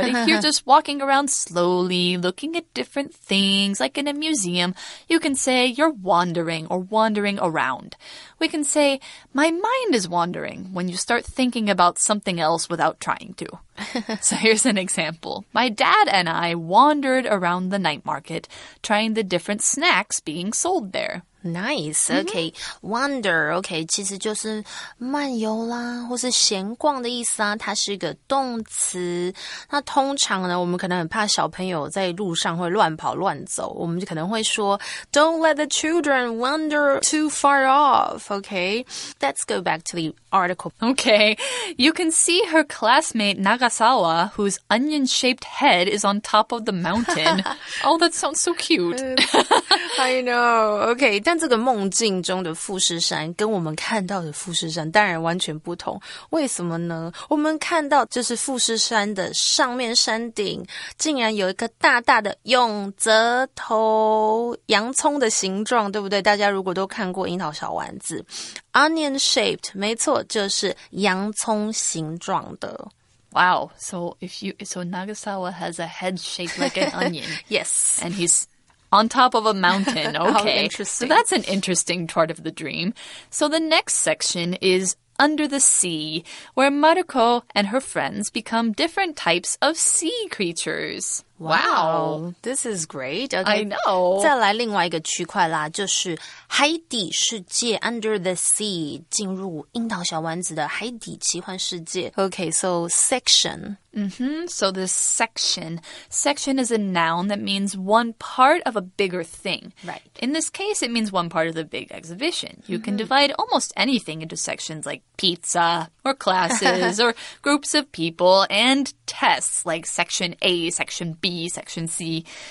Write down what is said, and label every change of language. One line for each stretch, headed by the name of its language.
English: But if you're just walking around slowly, looking at different things, like in a museum, you can say you're wandering or wandering around. We can say, my mind is wandering when you start thinking about something else without trying to. So here's an example. My dad and I wandered around the night market, trying the different snacks being sold there. Nice, OK.
Chinese: Wander, OK, 其实就是漫游啦，或是闲逛的意思啊，它是一个动词。那通常呢，我们可能很怕小朋友在路上会乱跑乱走，我们就可能会说
English: Don't let the children wander too far off,
Chinese: OK?
English: Let's go back to the article. Okay, you can see her classmate Nagasawa, whose onion-shaped head is on top of the mountain. Oh, that sounds so cute. I know,
Chinese: OK, 但这个梦境中的富士山跟我们看到的富士山当然完全不同。为什么呢？我们看到就是富士山的上面山顶竟然有一个大大的永泽头，洋葱的形状，对不对？大家如果都看过樱桃小丸子 Onion shaped 没错，就是洋葱形状的。
English: Wow, so Nagasawa has a head shaped like an onion. Yes. And he's on top of a mountain. Okay. Interesting. So that's an interesting part of the dream. So the next section is Under the Sea, where Maruko and her friends become different types of sea creatures. Wow, this is great. Okay. I know.
Chinese: 再来另外一个区块啦，就是海底世界 Under the Sea 进入樱桃小丸子的海底奇幻世界。
English: Okay, so section. So this section is a noun that means one part of a bigger thing. Right. In this case, it means one part of the big exhibition. You can divide almost anything into sections like pizza or classes or groups of people and tests like section A, section B, section C.